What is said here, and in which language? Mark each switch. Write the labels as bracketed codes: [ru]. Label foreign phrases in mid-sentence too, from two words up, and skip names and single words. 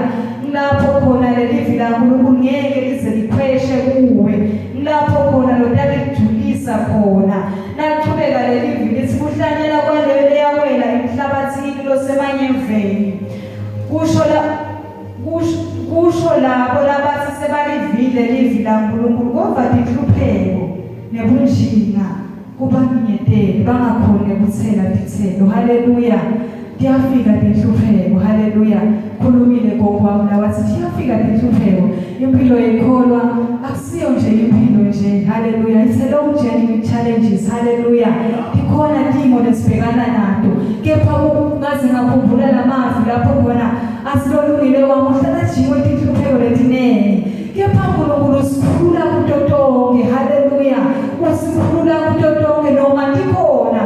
[ss] Lapho khona lelivi laNkulunkulu ngeke lize likhweshe kuwe. Lapho khona lotalijulisa khona naqhubeka lelivi lithi kuhlanyela kwaleyo leyawela emhlabathini losemanyeveni kusho labo labathi sebalivile livi laNkulunkulu kodwa inhlupheko nebunjina kubaminyetele bangakhoni ukuthela izithelo. Hallelujah. Kuyafika inhlupheko. Hallelujah. Khulumile ngokwami lawathi kuyafika inhlupheko. Impilo yekholwa akusiyo nje impilo nje. Hallelujah. [en] It's a long journey with challenges. [ss] Hallelujah. Ikhona timo lesibhekana nato. Kepha ungaze ngakhumbula lamazwi lapho khona asilolungile wamuhlala jiwe inhlupheko letinene. Kepha uNkulunkulu usikhulula kutotonke. Hallelujah. Usikhulula kutotonke noma tikhona.